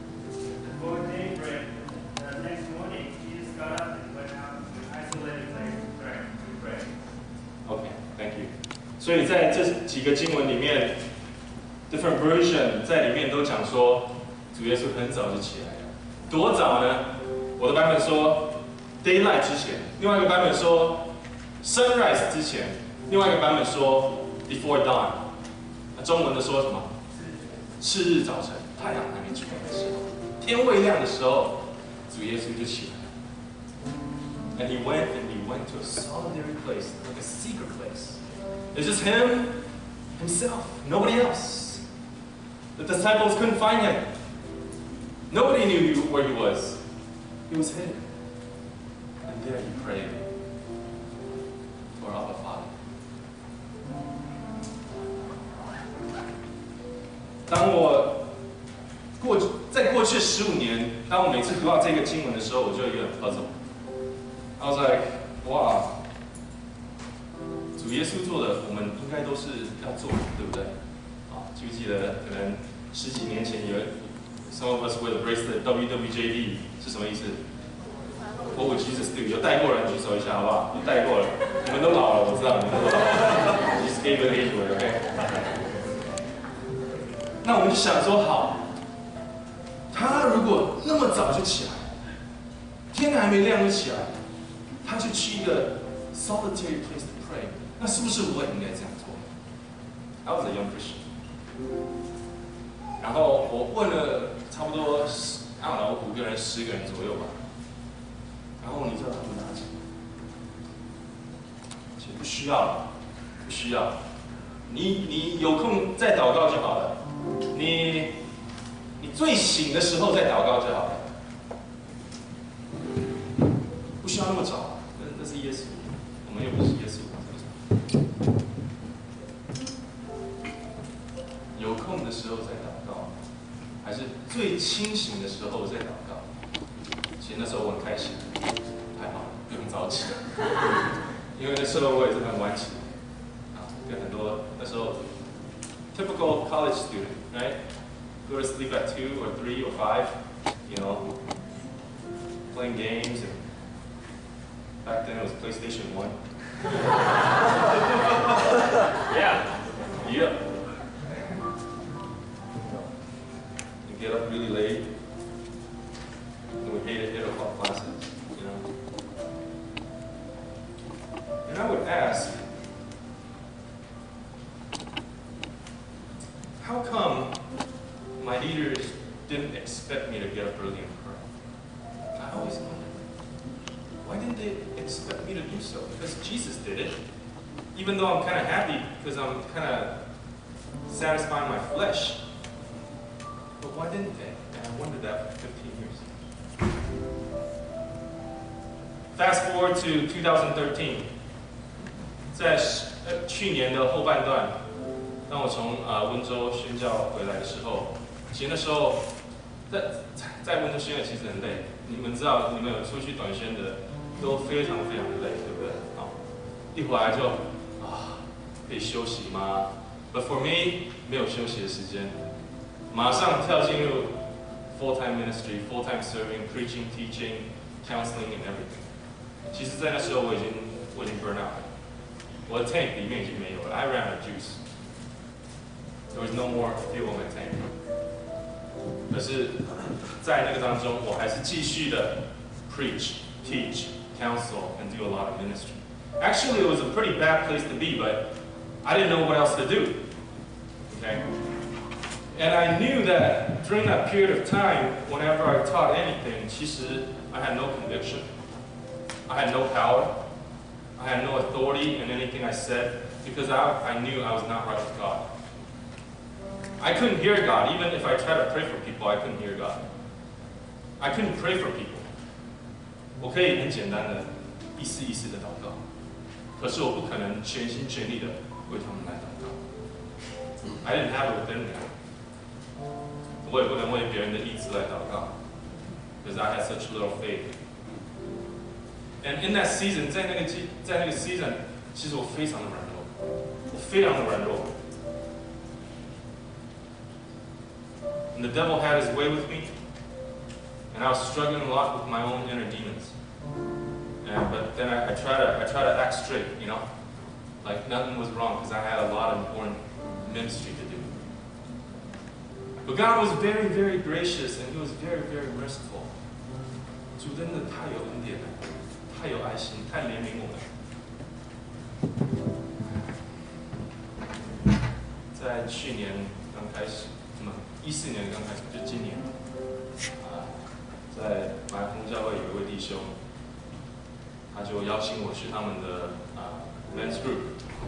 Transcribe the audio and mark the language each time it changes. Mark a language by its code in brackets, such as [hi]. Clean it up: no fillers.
[en] Before daybreak, the next morning, Jesus got up and went out to an isolated place to pray. Okay, thank you. [zh] 所以在这几个经文里面 ， [en] different version [zh] 在里面都讲说，主耶稣很早就起来了。多早呢？我的版本说 daylight 之前，另外一个版本说 sunrise 之前，另外一个版本说 [en] before dawn。 [zh] 那中文的说什么？次日早晨，太阳还没出来的时候，天未亮的时候，主耶稣就起来了。 [en] And he went to a solitary place, like a secret place. It's just him, himself, nobody else. The disciples couldn't find him. Nobody knew where he was. He was hidden. And there he prayed to our Abba Father. [zh] 当我在过去15年，当我每次读到这个经文的时候，我就有点 puzzle. [en] I was like, wow. [zh] 主耶稣做的，我们应该都是要做的，对不对？记不记得可能10几年前有 [en] some of us wear the bracelet WWJD [zh] 是什么意思 ？ [en] What would Jesus do？ [zh] 有带过人举手一下好不好？有带过了，你们都老了，我知道你们都老了。 [en] Jesus gave an age word, OK？ [zh] 那我们就想说，好，他如果那么早就起来，天还没亮就起来，他就去一个 [en] solitary place to pray， [zh] 那是不是我也应该这样做 [en] ？I was a young Christian。 [zh] 然后我问了差不多5个人、10个人左右吧。然后你知道他们答什么？其实不需要了，不需要。你有空再祷告就好了。你最醒的时候再祷告就好了。不需要那么早，那是耶稣，我们又不是耶稣。有空的时候再祷告，还是最清醒的时候再祷告？其实那时候我很开心，还好不用早起，因为那时候我也是很晚起，跟很多那时候 [en] typical college student, right? Go to sleep at 2 or 3 or 5, you know, playing games. And back then it was PlayStation 1. Yeah. You get up really late. And we hated 8 o'clock classes, you know. And I would ask, how come my leaders didn't expect me to get up early and pray? I always wondered. Why didn't they expect me to do so? Because Jesus did it. Even though I'm kind of happy because I'm kind of satisfying my flesh. But why didn't they? And I wondered that for 15 years. Fast forward to 2013. [zh] 在去年的后半段，当我从温州宣教回来的时候，其实那时候在温州宣教其实很累。你们知道，你们有出去短宣的，都非常非常的累，对不对？好，一回来就可以休息吗 ？ [en] But for me， [zh] 没有休息的时间，马上跳进入 [en] full-time ministry, full-time serving, preaching, teaching, counseling and everything。 [zh] 其实，在那时候我已经 [en] burn out [zh] 了，我的 tank 里面已经没有了 ， [en] I ran out of juice。 There was no more fuel in my tank。 [zh] 可是，在那个当中，我还是继续的 [en] preach, teach, counsel, and do a lot of ministry. Actually, it was a pretty bad place to be, but I didn't know what else to do. Okay? And I knew that during that period of time, whenever I taught anything, 其实 I had no conviction. I had no power. I had no authority in anything I said because I knew I was not right with God. I couldn't hear God. Even if I tried to pray for people, I couldn't hear God. I couldn't pray for people. [zh] 我可以很简单的意思的祷告，可是我不可能全心全力的为他们来祷告。 [en] I didn't have it within me. [zh] 我也不能为别人的意志来祷告 ， [en] because I had such little faith. And in that season， [zh] 在那个 season， 其实我非常的软弱，我非常的软弱。 [en] And the devil had his way with me, and I was struggling a lot with my own inner demons. But then I try to act straight, you know, like nothing was wrong because I had a lot of important ministry to do. But God was very, very gracious, and He was very, very merciful. [zh] 主真的太有恩典了，太有爱心，太怜悯我们。在去年刚开始。14年刚开始，就今年，在马来教会有一位弟兄，他就邀请我去他们的 [en] men's group。